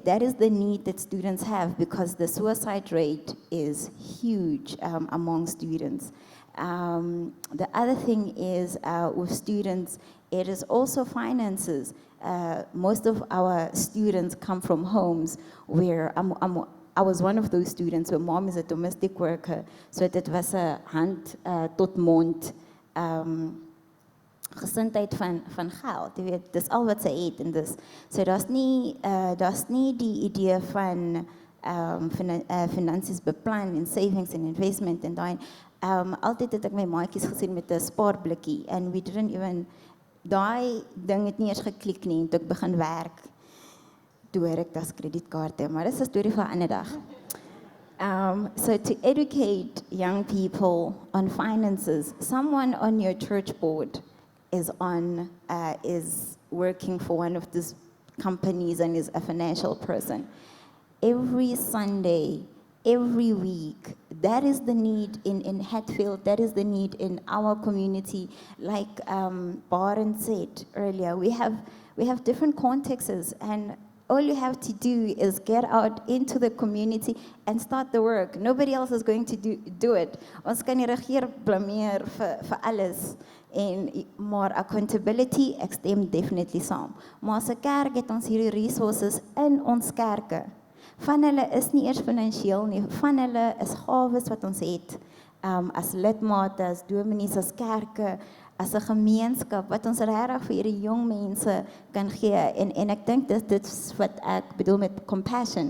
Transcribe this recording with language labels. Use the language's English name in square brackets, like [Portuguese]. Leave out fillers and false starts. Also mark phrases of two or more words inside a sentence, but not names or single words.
[English] That is the need that students have because the suicide rate is huge among students. The other thing is with students, it is also finances. Most of our students come from homes where I was one of those students where mom is a domestic worker, so [Afrikaans] dit was 'n hand tot mond gesindheid van geld. Jy weet, dis al wat sy het en dis. So daar's nie die idee van finansies beplan en [English] savings and investment [Afrikaans] en daai. Altyd het ek my maatjies gesien met 'n spaarblikkie [English] and we didn't even [Afrikaans] daai ding het nie eens geklik nie en toe ek begin werk. Toe hoor ek das kredietkaarte, maar dis 'n storie vir 'n ander dag. [English] So to educate young people on finances, someone on your church board is working for one of these companies and is a financial person. Every Sunday, every week, that is the need in Hatfield, that is the need in our community. Like Baron said earlier, we have different contexts and all you have to do is get out into the community and start the work. Nobody else is going to do it. [Afrikaans] Ons kan nie regeer blameer vir alles. Maar accountability, ek stem definitely saam. Maar as 'n kerk het ons hierdie resources in ons kerke. Van hulle is nie eers finansiëel nie, van hulle is gawes wat ons het. As lidmate, as dominees, as kerke, as 'n gemeenskap wat ons regtig vir hierdie jong mense kan gee en ek dink dit is wat ek bedoel met compassion.